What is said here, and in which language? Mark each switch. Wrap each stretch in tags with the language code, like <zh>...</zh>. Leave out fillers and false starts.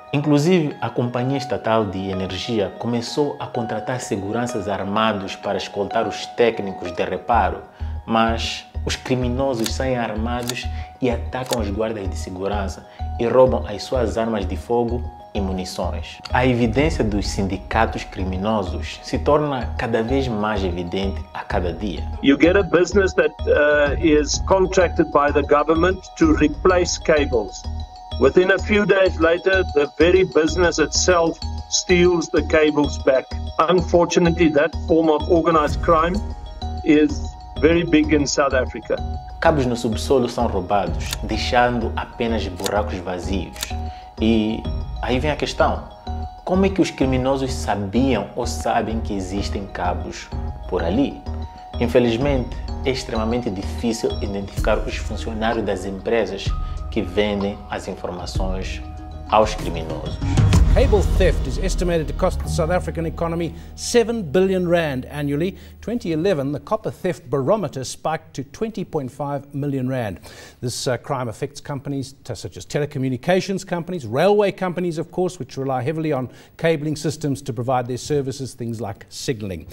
<pt>Inclusive, a Companhia Estatal de Energia começou a contratar seguranças armados para escoltar os técnicos de reparo, mas os criminosos saem armados e atacam os guardas de segurança e roubam as suas armas de fogo e munições. A evidência dos sindicatos criminosos se torna cada vez mais evidente a cada dia.</pt> <en>You get a business that is contracted by the government to replace cables. Within a few days later, the very business itself steals the cables back. Unfortunately, that form of organized crime is very big in South Africa.</en> <pt>Cabos no subsolo são roubados, deixando apenas buracos vazios. E aí vem a questão: como é que os criminosos sabiam ou sabem que existem cabos por ali? Infelizmente, é extremamente difícil identificar os funcionários das empresas que vendem as informações aos criminosos.</pt> <en>Cable theft is estimated to cost the South African economy 7 billion rand annually. 2011, the copper theft barometer spiked to 20.5 million rand. This crime affects companies such as telecommunications companies, railway companies, of course, which rely heavily on cabling systems to provide their services, things like signalling.</en>